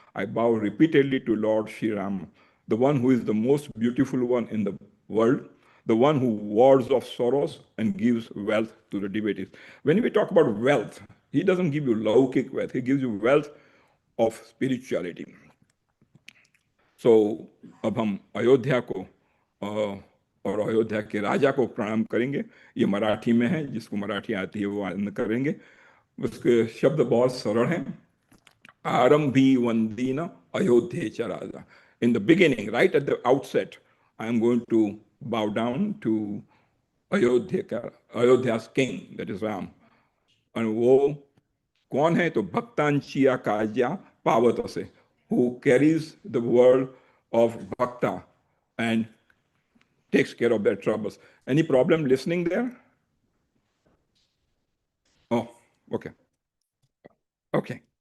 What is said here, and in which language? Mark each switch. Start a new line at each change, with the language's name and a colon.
English: I bow repeatedly to Lord Sri Ram, the one who is the most beautiful one in the world, the one who wards off sorrows and gives wealth to the devotees. When we talk about wealth, he doesn't give you laukik wealth, he gives you wealth of spirituality.
Hindi: So अब हम अयोध्या को और अयोध्या के राजा को प्रणाम करेंगे. ये मराठी में है, जिसको मराठी आती है वो आनंद करेंगे. उसके शब्द बहुत सरल हैं.
Marathi: आरंभी वंदीन अयोध्या च राजा.
English: In the beginning, right at the outset, I am going to bow down to Ayodhya's king, that is Ram.
Hindi: And वो कौन है?
Marathi: तो भक्तांचिया काज्या पावत से,
English: who carries the world of bhakta and takes care of their troubles. Any problem listening there? Okay. Okay.